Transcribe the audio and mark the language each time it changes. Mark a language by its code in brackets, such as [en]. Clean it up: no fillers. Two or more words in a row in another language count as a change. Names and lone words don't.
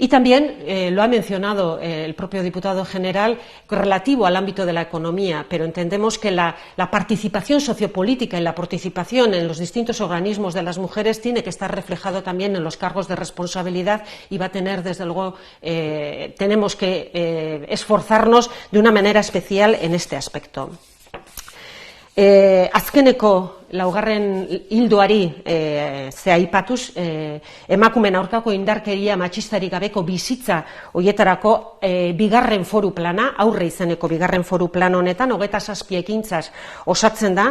[es] Y también lo ha mencionado el propio diputado general relativo al ámbito de la economía, pero entendemos que la participación sociopolítica y la participación en los distintos organismos de las mujeres tiene que estar reflejado también en los cargos de responsabilidad y va a tener, desde luego, tenemos que esforzarnos de una manera especial en este aspecto. [eu] Azkeneko laugarren hildoari aipatuz, emakumeen aurkako indarkeria matxistarik gabeko bizitza horietarako bigarren foru plana, aurre izeneko bigarren foru plan honetan, 27 ekintzaz osatzen da.